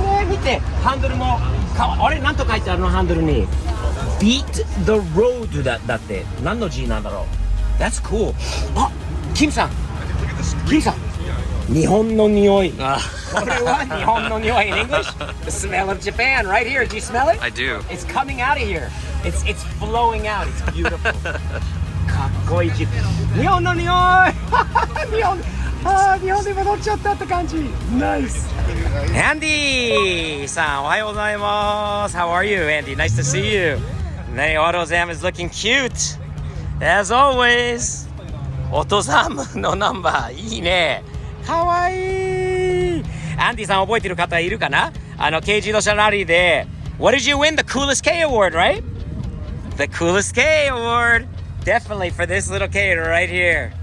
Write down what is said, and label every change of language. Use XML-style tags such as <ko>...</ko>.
<ja>見て、ハンドルも。あれ、なんと書いてあるのハンドルに。</ja> <en>Beat the road だって。</en> <ja>何の字なんだろう。</ja> <en>That's cool.</en> <ja>キムさん。日本の匂い。これは日本の匂い。</ja> <en>In English, the smell of Japan, right here. Do you smell it? I do. It's coming out of here. It's flowing out. It's beautiful.</en> <ja>かっこいい。日本の匂い。日本で戻っちゃったって感じ。Nice.</ja> <en>Andy さん、</en> <ja>おはようございます。</ja> <en>How are you, Andy? Nice to see you. Nay, AutoZam is looking cute. As always.</en> <ja>オトザムのナンバーいいね。かわいい。アンディさん覚えてる方いるかな。軽自動車ラリーで</ja> <en>What did you win? The coolest K award, right? The coolest K award. Definitely for this little K right here.</en>